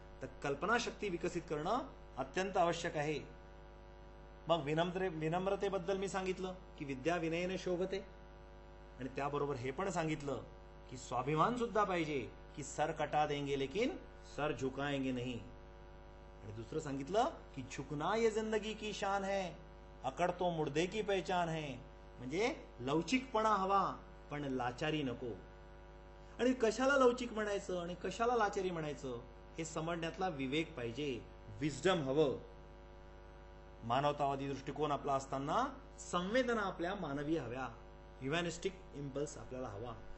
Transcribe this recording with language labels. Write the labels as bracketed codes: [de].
[mr] तर कल्पनाशक्ती विकसित करणं अत्यंत आवश्यक आहे. मग विनम्रतेबद्दल मी सांगितलं की [sa] विद्या विनयने शोभते, [mr] आणि त्याबरोबर हे पण सांगितलं की स्वाभिमान सुद्धा पाहिजे, की [hi] सर कटा देंगे लेकिन सर झुकाएंगे नहीं. [mr] आणि दुसरं सांगितलं की [hi] झुकना ये जिंदगी की शान है, अकड़ तो मुर्दे की पहचान है. [mr] म्हणजे लवचिकपणा हवा पण लाचारी नको. आणि कशाला लवचिक म्हणायचं आणि कशाला लाचारी म्हणायचं हे समजण्यातला विवेक पाहिजे, विजडम हवं. मानवतावादी दृष्टिकोन आपला असताना संवेदना आपल्या मानवी हव्या, ह्युमॅनिस्टिक इम्पल्स आपल्याला हवा.